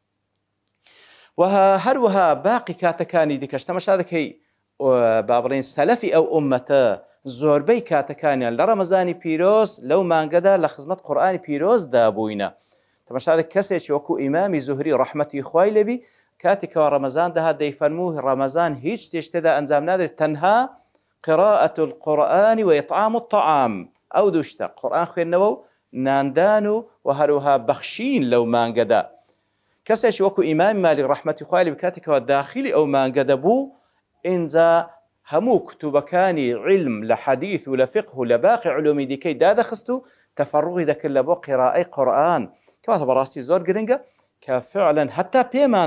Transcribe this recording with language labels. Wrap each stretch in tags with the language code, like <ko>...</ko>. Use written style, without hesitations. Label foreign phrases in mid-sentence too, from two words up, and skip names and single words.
<ckb>هەروەها باقی کاتەکانی دیکەش تەماشا دەکەی با بڵێن سەلەفی ئەو ئومەتە زۆربەی کاتەکانیان لە ڕەمەزانی پیرۆز لەو مانگەدا لە خزمەت قورئانی پیرۆزدا بووینە تەماشا دەکەی کەسێکی وەکو ئیمامی زوهری ڕەحمەتی خوای لێبی کاتێکەوە ڕەمەزان دەهات دەیفەرموو ڕەمەزان هیچ شتێک تێدا ئەنجام نادرێت تەنها</ckb> <ar>قراءة القرآن وإطعام الطعام</ar> <ckb>ئەو دوو شتە قورئان خوێندنەوە و ناندان و هەروەها بەخشین لەو مانگەدا کەسێکی وەکو ئیمامی مالیک ڕەحمەتی خوای لێبی کاتێکەوە داخلی ئەو مانگە دەبوو ئینجا هەموو کتوبەکانی علم لە حەدیث و لە فقه و لە باقی علومی دیکەی دادەخست و تەفەڕوغی دەکرد لە بۆ قیراءەی قورئان کەواتە بەڕاستی زۆر گرنگە کە فعلا هەتا پێمان</ckb>